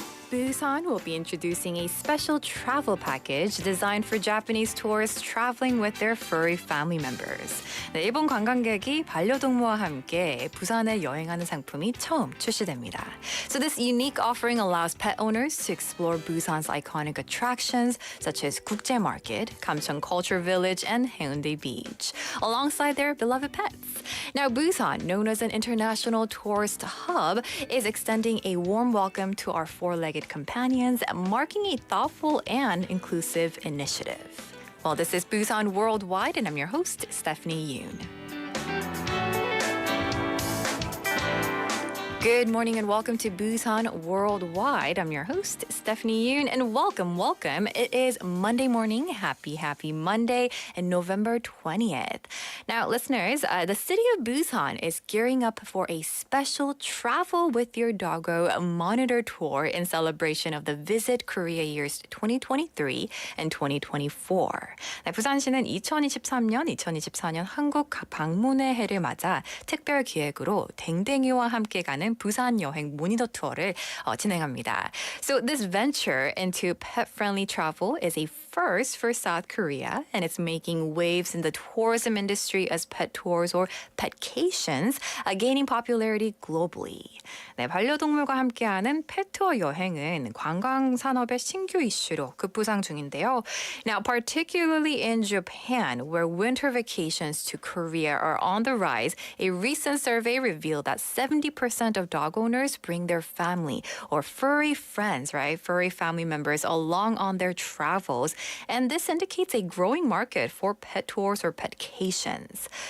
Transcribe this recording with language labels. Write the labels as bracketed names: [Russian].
[English] Busan will be introducing a special travel package designed for Japanese tourists traveling with their furry family members. [Korean] 네, 일본 관광객이 반려동무와 함께 부산에 여행하는 상품이 처음 출시됩니다. [English] So this unique offering allows pet owners to explore Busan's iconic attractions such as Gukjae Market, Kamcheong Culture Village, and Haeundae Beach, alongside their beloved pets. Now, Busan, known as an international tourist hub, is extending a warm welcome to our four-legged companions, marking a thoughtful and inclusive initiative. Well, this is Busan Worldwide, and I'm your host, Stephanie Yoon. Good morning and welcome to Busan Worldwide. I'm your host, Stephanie Yoon, and welcome. It is Monday morning. Happy Monday and November 20th. Now, listeners, the city of Busan is gearing up for a special Travel with Your Doggo monitor tour in celebration of the Visit Korea years 2023 and 2024. [Korean] 네, 부산시는 2023년, 2024년 한국 방문의 해를 맞아 특별 기획으로 댕댕이와 함께 가는 부산 여행 모니터 투어를 진행합니다. [English] So this venture into pet-friendly travel is a first for South Korea, and it's making waves in the tourism industry as pet tours or petcations gaining popularity globally. [Korean] 네, 반려동물과 함께하는 pet tour 여행은 관광 산업의 신규 이슈로 급부상 중인데요. [English] Now, particularly in Japan, where winter vacations to Korea are on the rise, a recent survey revealed that 70% of dog owners bring their family or furry friends, right? Furry family members along on their travels. And this indicates a growing market for pet tours or petcations.